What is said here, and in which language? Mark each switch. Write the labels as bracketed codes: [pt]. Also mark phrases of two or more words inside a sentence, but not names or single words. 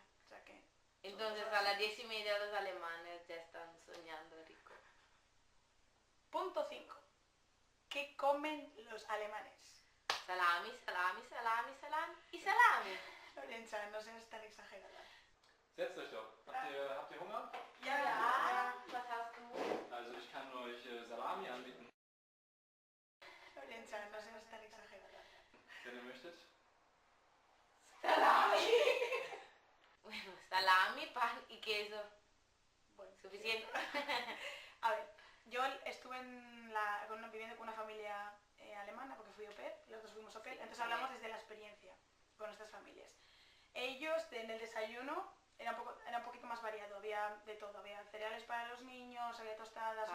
[es] O sea que... Entonces a las 10:30 los alemanes ya están soñando rico. Punto 5. ¿Qué comen los alemanes? Salami, salami, salami, salami y salami. Lorenza, no seas tan exagerada. [de] Setzt euch doch. Habt ihr Hunger? Ja, was hast du? Also ich kann euch Salami anbieten, [es] Lorenza, no seas tan exagerada. [de] wenn ihr möchtet. Salami. [es] Bueno, salami, pan y queso. Bueno, Suficiente. a ver, yo estuve viviendo con una familia alemana porque fui [fr] au pair, [es] los dos fuimos [fr] au pair, [es] entonces hablamos desde la experiencia con nuestras familias. Ellos en el desayuno era un poquito más variado, había de todo, había cereales para los niños, había tostadas,